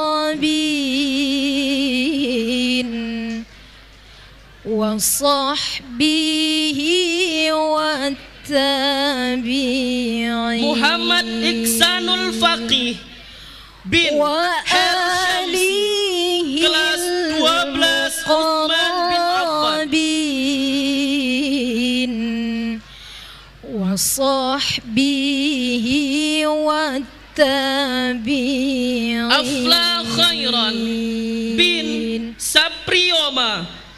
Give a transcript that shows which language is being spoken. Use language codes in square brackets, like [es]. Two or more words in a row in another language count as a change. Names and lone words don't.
[ar] وصحبه والتابعين. Muhammad Iksanul Faqih bin wa [id] alihi kelas 12 Utsman bin Affan. [ar] وصحبه والتابعين. Afla Khairan bin Saprioma.